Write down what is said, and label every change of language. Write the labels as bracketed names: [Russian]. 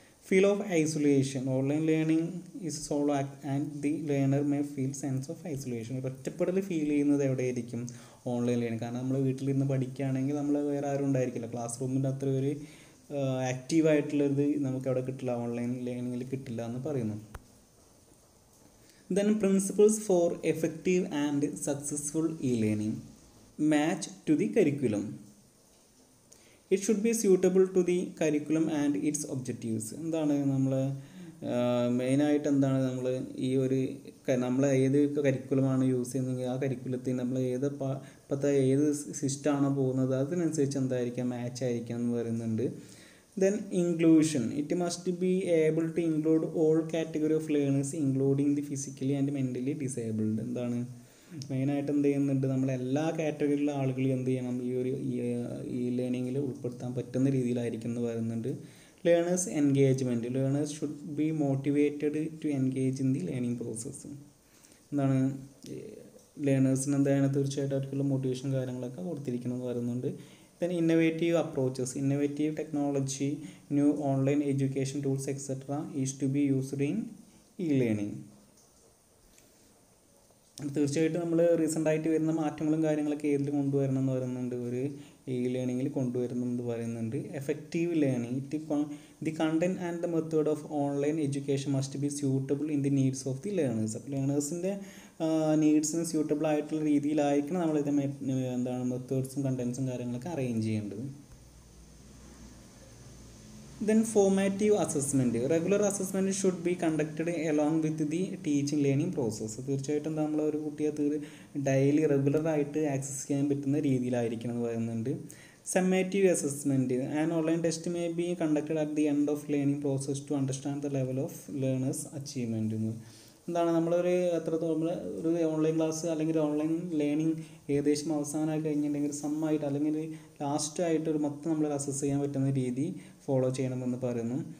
[English] Feel of isolation. Online learning is solo and the learner may feel sense of isolation. [Malayalam] ഒരു ഒറ്റപ്പെടൽ feel ചെയ്യുന്നത് എവിടെയായിരിക്കും? Online learning. കാരണം നമ്മൾ വീട്ടിലിരുന്ന് പഠിക്കുകയാണെങ്കിൽ നമ്മൾ വേറെ ആരും ഉണ്ടായിരിക്കില്ല, ക്ലാസ് റൂമിൻ്റെ അത്ര ഒരു ആക്റ്റീവായിട്ടുള്ളത് നമുക്ക് അവിടെ കിട്ടില്ല, ഓൺലൈൻ ലേണിങ്ങിൽ കിട്ടില്ല എന്ന് പറയുന്നു. [English] Then principles for effective and successful e-learning. Match to the curriculum. It should be suitable to the curriculum and its objectives. [Malayalam] എന്താണ് നമ്മൾ മെയിനായിട്ട് എന്താണ് നമ്മൾ ഈ ഒരു നമ്മൾ ഏത് കരിക്കുലമാണ് യൂസ് ചെയ്യുന്നതെങ്കിൽ ആ കരിക്കുലത്തിൽ നമ്മൾ ഇപ്പോഴത്തെ ഏത് സിസ്റ്റമാണോ പോകുന്നത് അതിനനുസരിച്ച് എന്തായിരിക്കാം, മാച്ച് ആയിരിക്കാം എന്ന് പറയുന്നുണ്ട്. [English] Then inclusion. It must be able to include all category of learners including the physically and mentally disabled. [Malayalam] എന്താണ് മെയിനായിട്ട് എന്ത് ചെയ്യുന്നുണ്ട്, നമ്മളെല്ലാ കാറ്റഗറിയിലുള്ള ആളുകളെയും എന്ത് ചെയ്യണം, ഈ ഒരു ഈ ലേണിങ്ങിൽ ഉൾപ്പെടുത്താൻ പറ്റുന്ന രീതിയിലായിരിക്കും എന്ന് പറയുന്നുണ്ട്. [English] Learners engagement. Learners should be motivated to engage in the learning process. [Malayalam] എന്താണ് ലേണേഴ്സിന് എന്താണ് തീർച്ചയായിട്ടും അവർക്കുള്ള മോട്ടിവേഷൻ കാര്യങ്ങളൊക്കെ കൊടുത്തിരിക്കണമെന്ന് പറയുന്നുണ്ട്. [English] Then innovative approaches. Innovative technology, new online education tools etc. is to be used in e-learning. [Malayalam] തീർച്ചയായിട്ടും നമ്മൾ റീസെൻ്റായിട്ട് വരുന്ന മാറ്റങ്ങളും കാര്യങ്ങളൊക്കെ ഏതിൽ കൊണ്ടുവരണം എന്ന് പറയുന്നുണ്ട്, ഒരു e-learningൽ കൊണ്ടുവരണം എന്ന് പറയുന്നുണ്ട്. [English] Effective learning. The content and the method of online education must be suitable in the needs of the learners. [Malayalam] അപ്പോൾ ലേണേഴ്സിൻ്റെ നീഡ്സിന് സ്യൂട്ടബിൾ ആയിട്ടുള്ള രീതിയിലായിരിക്കണം നമ്മളിത് എന്താണ് മെത്തേഡ്സും കണ്ടൻസും കാര്യങ്ങളൊക്കെ അറേഞ്ച് ചെയ്യേണ്ടത്. [English] Then formative assessment. Regular assessment should be conducted along with the teaching learning process. [Malayalam] തീർച്ചയായിട്ടും നമ്മൾ ഒരു കുട്ടിയെ ഡെയിലി റെഗുലറായിട്ട് ആക്സസ് ചെയ്യാൻ പറ്റുന്ന രീതിയിലായിരിക്കണം എന്ന് പറയുന്നുണ്ട്. [English] Summative assessment. An online test may be conducted at the end of learning process to understand the level of learners achievement [Malayalam] എന്ന്. എന്താണ് നമ്മളൊരു എത്രത്തോളം ഒരു ഓൺലൈൻ ക്ലാസ് അല്ലെങ്കിൽ ഒരു ഓൺലൈൻ ലേണിംഗ് ഏകദേശം അവസാനമായി കഴിഞ്ഞിട്ടുണ്ടെങ്കിൽ സമ്മായിട്ട് അല്ലെങ്കിൽ ലാസ്റ്റായിട്ട് ഒരു മൊത്തം നമ്മൾ അസസ് ചെയ്യാൻ പറ്റുന്ന രീതി ഫോളോ ചെയ്യണമെന്ന് പറയുന്നു.